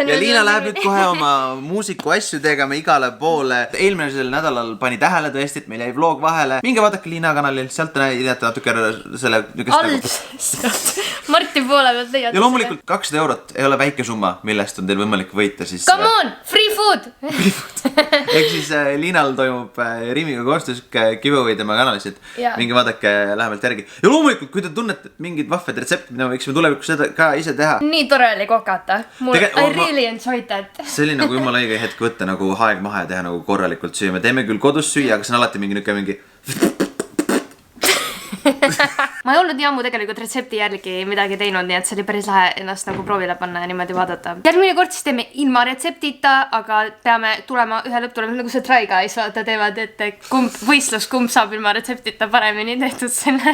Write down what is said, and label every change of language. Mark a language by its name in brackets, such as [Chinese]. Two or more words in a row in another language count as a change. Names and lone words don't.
[Estonian] Ja Liina läheb nüüd kohe oma muusiku asju tegema igale poole. Eelmisel nädalal pani tähele tõesti, et meil jäi vlog vahele. Minge vaadake Liina kanalil, sealt näidete natuke selle... Marti poole pealt leiad. Ja loomulikult 200 eurot ei ole väike summa, millest on teil võimalik võita siis... [English] Come on, free food! [Estonian] Ehk siis Liinal toimub Rimiga koostöös giveaway tema kanalis, et minge vaadake lähemalt järgi. Ja loomulikult, kui te tunnete mingid vahved retsepti, mida me võiksime tulevikus seda ka ise teha. Nii tore oli kokata. [English] I really enjoyed that. [Estonian] See oli nagu jumala õige hetk võtta nagu aeg maha ja teha nagu korralikult süüa. Me teeme küll kodus süüa, aga see on alati mingi... Ma ei olnud nii ammu tegelikult retsepti järgi midagi teinud, nii et see oli päris lahe ennast nagu proovile panna ja niimoodi vaadata. Järgmine kord siis teeme ilma retseptita, aga peame tulema ühe lõpptulemusena, nagu see Try Guys vaata teevad, et võistlus kumb saab ilma retseptita paremini tehtud selle.